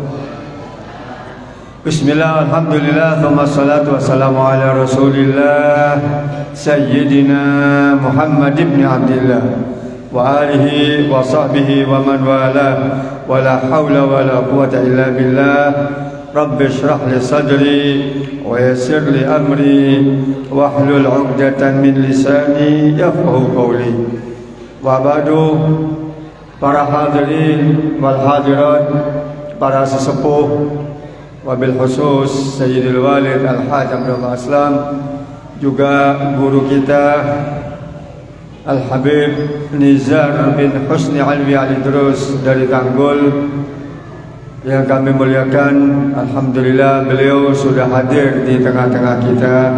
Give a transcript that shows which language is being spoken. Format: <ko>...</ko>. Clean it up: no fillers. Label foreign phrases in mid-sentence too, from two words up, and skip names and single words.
<ar>بسم الله، الحمد لله، ثم الصلاة والسلام على رسول الله سيدنا محمد بن عبد الله وآله وصحبه ومن والى ولا حول ولا قوة إلا بالله. رب اشرح لي صدري ويسر لي أمري واحلل عقدة من لساني يفقهوا قولي. وبعد.</ar> <id>Para</id> <ar>الحاضرين والحاضرات,</ar> <id>para sesepuh,</id> <ar>وبالخصوص</ar> <id>Sayyidul Walid Al-Hajj Abdullah Aslam, juga guru kita Al-Habib Nizar bin Husni Alwi Al-Idrus dari Tanggul yang kami muliakan. Alhamdulillah beliau sudah hadir di tengah-tengah kita.</id>